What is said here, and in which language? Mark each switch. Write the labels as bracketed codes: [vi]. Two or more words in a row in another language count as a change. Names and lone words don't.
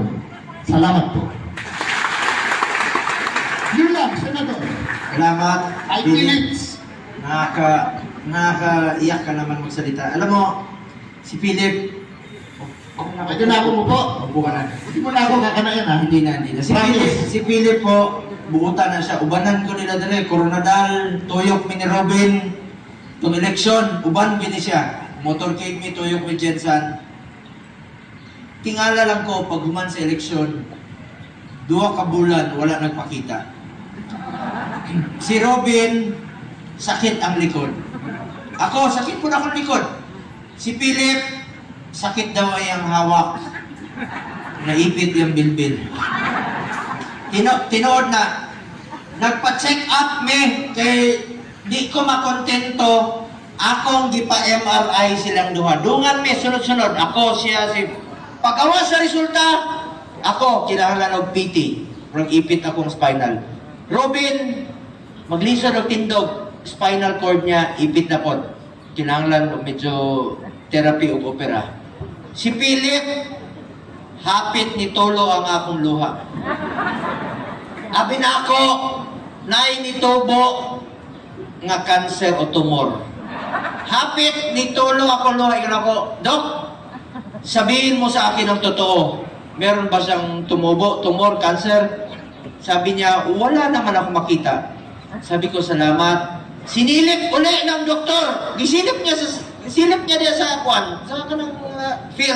[tl] Salamat po. Yun lang, Senador. Salamat. 5 minutes. Nakakaiyak ka naman magsalita. Alam mo, si Philip, Ito na ako mo po. upo ka na. Hindi mo na ako kakanayan ha. Hindi na. Si Philip po, [ceb] buutan na siya. Ubanan ko nila dali. Coronadal, Tuyok, Mini Robin. Itong eleksyon, uban gini siya. Motorcade mi, Tuyok, mi, Jensan. Tingala lang ko, pag human sa eleksyon, 2 ka bulan, wala nagpakita. Si Robin, sakit ang likod. Ako, sakit po na akong likod. Si Philip, sakit daw ay ang hawak. [tl] Naipit yung bilbil. Tinood na, [ceb] nagpa-check up me kay Di ko makontento. Akong gipa-MRI silang duha. Dungan may sunod-sunod. Ako, siya, si... Pagkawa sa resulta, ako, kinahanglan og PT. Murag ipit akong spinal. Robin, maglisod og tindog. Spinal cord niya, ipit na pod. Kinahanglan og medyo therapy og opera. Si Philip, hapit ni Tolo ang akong luha. Abi na ako, naay ni Tobo nga cancer o tumor. Hapit ni Tolo ako luha. Ikan ako, Dok, [tl] sabihin mo sa akin ang totoo. Meron ba siyang tumor, cancer? Sabi niya, wala naman ako makita. Sabi ko, salamat. Sinilip uli ng doktor. [ceb] Gisilip niya diya sa kwan, sa kanang film.